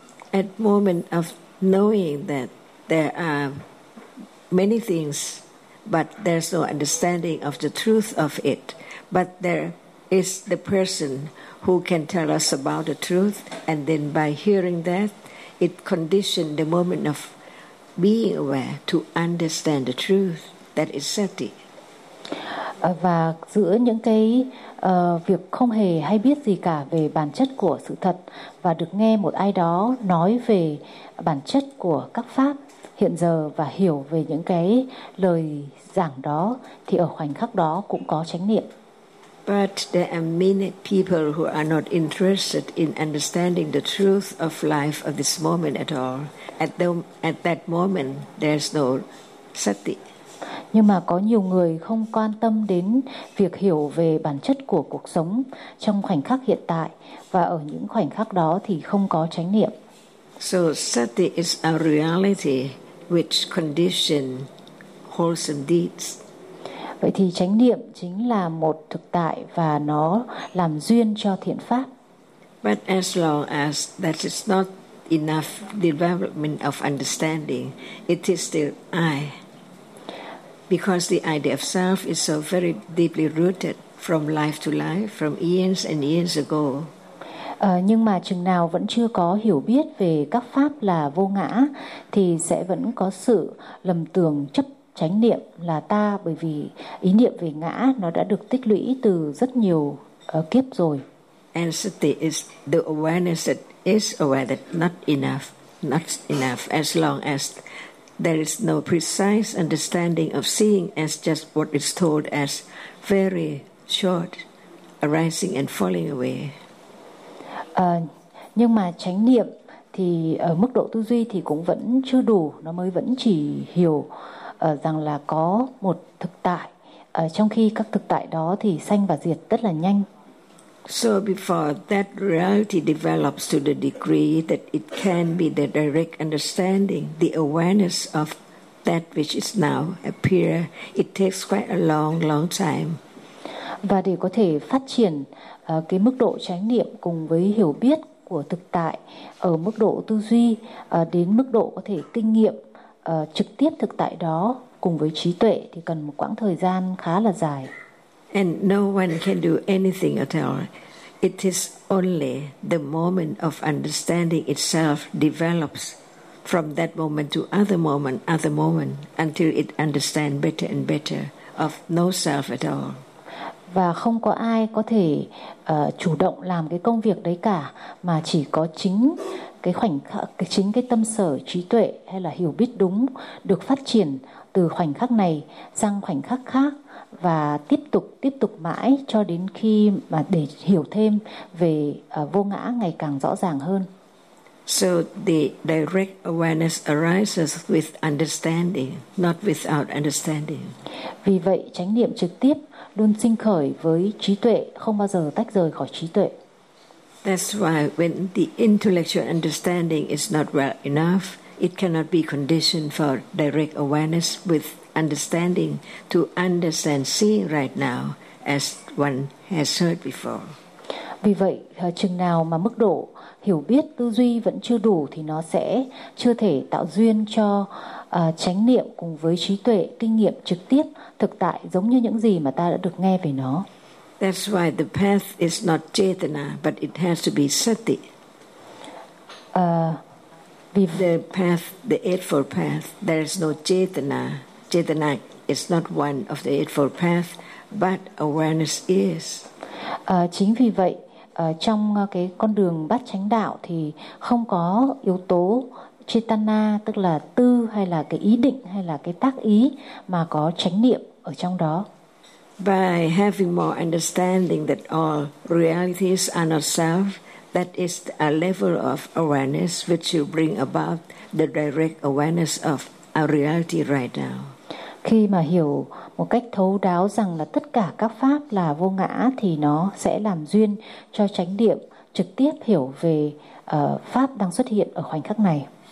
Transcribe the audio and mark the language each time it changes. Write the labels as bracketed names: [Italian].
[English] At moment of knowing that there are many things but there's no understanding of the truth of it, but there is the person who can tell us about the truth, and then by hearing that it conditioned the moment of being aware to understand the truth, that is sati. [Vietnamese] Và giữa những cái việc không hề hay biết gì cả về bản chất của sự thật và được nghe một ai đó nói về bản chất của các pháp hiện giờ và hiểu về những cái lời giảng đó thì ở khoảnh khắc đó cũng có chánh niệm. [English] But there are many people who are not interested in understanding the truth of life of this moment at all. At that moment, there's no sati. [Vietnamese] Nhưng mà có nhiều người không quan tâm đến việc hiểu về bản chất của cuộc sống trong khoảnh khắc hiện tại và ở những khoảnh khắc đó thì không có chánh niệm. [English] So sati is a reality which condition wholesome deeds. [Vietnamese] Vậy thì chánh niệm chính là một thực tại và nó làm duyên cho thiện pháp. [English] But as long as that is not enough development of understanding, it is still I. Because the idea of self is so very deeply rooted from life to life, from eons and eons ago. [Vietnamese] Nhưng mà chừng nào vẫn chưa có hiểu biết về các pháp là vô ngã thì sẽ vẫn có sự lầm tưởng chấp chánh niệm là ta, bởi vì ý niệm về ngã nó đã được tích lũy từ rất nhiều kiếp rồi. [English] And sati is the awareness that is aware that not enough as long as there is no precise understanding of seeing as just what is told as very short arising and falling away. [Vietnamese] Nhưng mà chánh niệm thì ở mức độ tư duy thì cũng vẫn chưa đủ, nó mới vẫn chỉ hiểu rằng là có một thực tại, trong khi các thực tại đó thì sanh và diệt rất là nhanh. [English] So before that reality develops to the degree that it can be the direct understanding, the awareness of that which is now appear, it takes quite a long, long time. [Vietnamese] Và để có thể phát triển cái mức độ chánh niệm cùng với hiểu biết của thực tại ở mức độ tư duy đến mức độ có thể kinh nghiệm trực tiếp thực tại đó cùng với trí tuệ thì cần một quãng thời gian khá là dài. [English] And no one can do anything at all. It is only the moment of understanding itself develops from that moment to other moment until it understands better and better of no self at all. [Vietnamese] Và không có ai có thể chủ động làm cái công việc đấy cả, mà chỉ có chính cái khoảnh khắc, chính cái tâm sở trí tuệ hay là hiểu biết đúng được phát triển từ khoảnh khắc này sang khoảnh khắc khác và tiếp tục mãi cho đến khi mà để hiểu thêm về vô ngã ngày càng rõ ràng hơn. [English] So the direct awareness arises with understanding, not without understanding. [Vietnamese] Vì vậy chánh niệm trực tiếp luôn sinh khởi với trí tuệ, không bao giờ tách rời khỏi trí tuệ. [English] That's why when the intellectual understanding is not well enough, it cannot be conditioned for direct awareness with understanding to understand seeing right now as one has heard before. [Vietnamese] Vì vậy, chừng nào mà mức độ hiểu biết tư duy vẫn chưa đủ thì nó sẽ chưa thể tạo duyên cho chánh niệm cùng với trí tuệ, kinh nghiệm trực tiếp, thực tại giống như những gì mà ta đã được nghe về nó. [English] That's why the path is not chetana, but it has to be sati. The path, the Eightfold Path, there is no chetana. Chetana is not one of the Eightfold Path, but awareness is. [Vietnamese] Chính vì vậy, trong cái con đường bát chánh đạo thì không có yếu tố chetana, tức là tư hay là cái ý định hay là cái tác ý, mà có chánh niệm ở trong đó. [English] By having more understanding that all realities are not self, that is a level of awareness which will bring about the direct awareness of our reality right now. [Vietnamese] Khi mà hiểu một cách thấu đáo rằng là tất cả các pháp là vô ngã thì nó sẽ làm duyên cho chánh niệm trực tiếp hiểu về pháp đang xuất hiện ở khoảnh khắc này.